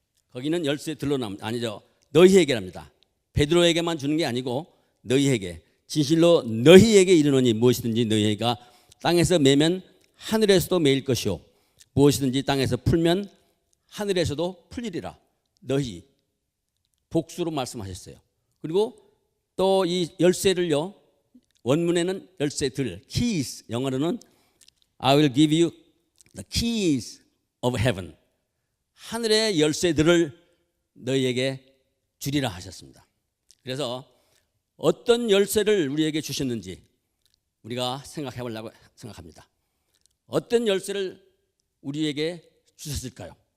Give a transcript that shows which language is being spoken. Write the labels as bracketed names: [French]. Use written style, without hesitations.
[Korean] 거기는 열쇠들로 아니죠. 너희에게랍니다. 베드로에게만 주는 게 아니고 너희에게 진실로 너희에게 이르노니 무엇이든지 너희가 땅에서 매면 하늘에서도 매일 것이요 무엇이든지 땅에서 풀면 하늘에서도 풀리리라. 너희 복수로 말씀하셨어요. 그리고 또 이 열쇠를요. 원문에는 열쇠들 [English] keys [Korean] 영어로는 [English] I will give you the keys of heaven. [Korean] 하늘의 열쇠들을 너희에게 주리라 하셨습니다. 그래서 어떤 열쇠를 우리에게 주셨는지 우리가 생각해 보려고 생각합니다. 어떤 열쇠를 우리에게 주셨을까요?